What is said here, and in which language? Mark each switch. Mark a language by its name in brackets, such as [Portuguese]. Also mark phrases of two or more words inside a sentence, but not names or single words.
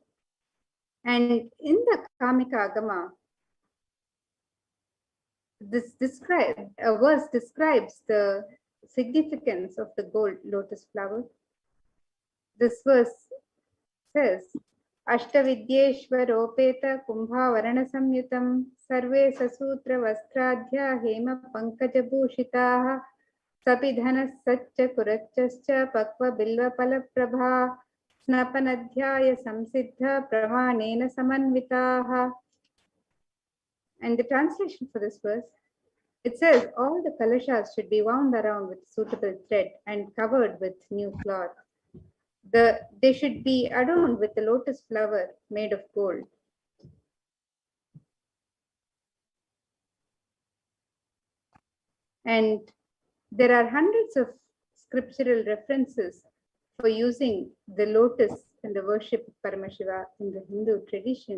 [English] And in the Kamika Agama, this verse describes the significance of the gold lotus flower. This verse says, [Sanskrit] Ashtavidyeshwaropeta Kumbhavarana Samyutam Sarve Sasutra Vastradhya Hema Pankajabhushitaha Sapidhanas Satcha Kurachascha Pakva Bilva Palaprabha Snapanadhyaya Samsiddha Pramanena Samanvitaha. [English] And the translation for this verse, it says all the kalashas should be wound around with suitable thread and covered with new cloth. They should be adorned with the lotus flower made of gold. And there are hundreds of scriptural references for using the lotus in the worship of Paramashiva in the Hindu tradition.